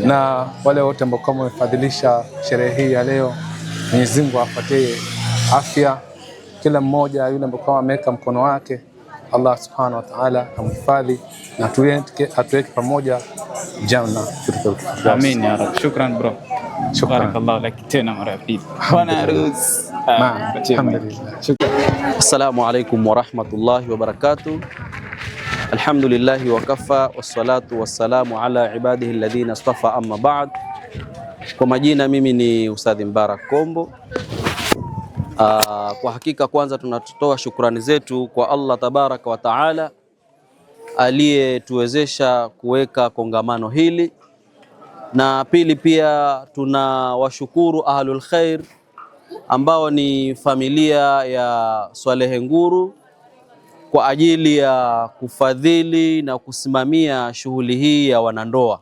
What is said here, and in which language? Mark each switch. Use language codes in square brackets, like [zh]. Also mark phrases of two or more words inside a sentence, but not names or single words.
[sw] Na wale wote ambao kama wamefadhilisha sherehe hii ya leo, Mwenyezi Mungu awapatie afya kila mmoja, yule ambaye kama ameweka mkono wake, [ar] الله سبحانه وتعالى [sw] amhifadhi na atuweke pamoja janna. [ar] آمين يا رب. شكرا bro. بارك الله لك [sw] tena mara ya pili. Bwana harusi. Alhamdulillah. Shukran. [ar] السلام عليكم ورحمة الله وبركاته. الحمد لله وكفى والصلاة والسلام على عباده الذين اصطفى، أما بعد. [sw] Kwa majina mimi ni Ustadhi Mbarak Kombo. Kwa hakika kwanza tunatoa shukrani zetu kwa [ar] الله تبارك وتعالى [sw] aliyetuwezesha kuweka kongamano hili, na pili pia tunawashukuru [ar] أهل الخير [sw] ambao ni familia ya Swalehe Nguru kwa ajili ya kufadhili na kusimamia shughuli hii ya wanandoa.